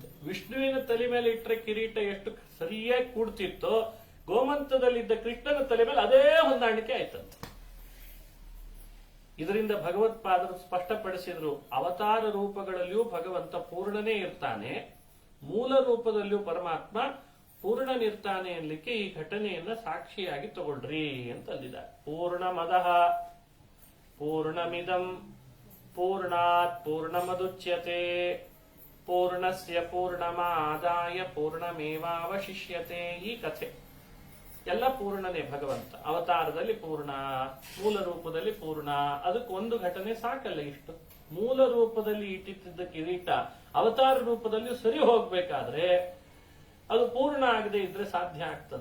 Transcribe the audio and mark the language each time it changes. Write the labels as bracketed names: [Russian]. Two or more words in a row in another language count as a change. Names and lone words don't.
[Kannada] ವಿಷ್ಣುವಿನ ತಲೆ ಮೇಲೆ ಇಟ್ಟರೆ ಕಿರೀಟ ಎಷ್ಟು ಸರಿಯಾಗಿ ಕೂಡ್ತಿತ್ತೋ, ಗೋಮಂತದಲ್ಲಿದ್ದ ಕೃಷ್ಣನ ತಲೆ ಮೇಲೆ ಅದೇ ಹೊಂದಾಣಿಕೆ ಆಯ್ತಂತೆ. ಇದರಿಂದ ಭಗವತ್ಪಾದರು ಸ್ಪಷ್ಟಪಡಿಸಿದ್ರು, ಅವತಾರ ರೂಪಗಳಲ್ಲಿಯೂ ಭಗವಂತ ಪೂರ್ಣನೇ ಇರ್ತಾನೆ, ಮೂಲ ರೂಪದಲ್ಲಿಯೂ ಪರಮಾತ್ಮ ಪೂರ್ಣನಿರ್ತಾನೆ ಅನ್ಲಿಕ್ಕೆ ಈ ಘಟನೆಯನ್ನ ಸಾಕ್ಷಿಯಾಗಿ ತಗೊಳ್ರಿ ಅಂತ ಅಂದಿದ್ದಾರೆ. [Sanskrit] ಪೂರ್ಣಮದಃ ಪೂರ್ಣಮಿದಂ ಪೂರ್ಣಾತ್ ಪೂರ್ಣಮದುಚ್ಯತೆ ಪೂರ್ಣಸ್ಯ ಪೂರ್ಣಮಾದಾಯ ಪೂರ್ಣಮೇವಾವಶಿಷ್ಯತೆ. [Kannada] ಈ ಕಥೆ ಎಲ್ಲ ಪೂರ್ಣನೇ. ಭಗವಂತ ಅವತಾರದಲ್ಲಿ ಪೂರ್ಣ, ಮೂಲ ರೂಪದಲ್ಲಿ ಪೂರ್ಣ. ಅದಕ್ಕೆ ಒಂದು ಘಟನೆ ಸಾಕಲ್ಲ ಇಷ್ಟು. ಮೂಲ ರೂಪದಲ್ಲಿ ಇಟ್ಟಿದ್ದ ಕಿರೀಟ ಅವತಾರ ರೂಪದಲ್ಲಿ ಸರಿ ಹೋಗ್ಬೇಕಾದ್ರೆ ಅದು ಪೂರ್ಣ ಆಗದೆ ಇದ್ರೆ ಸಾಧ್ಯ ಆಗ್ತದ?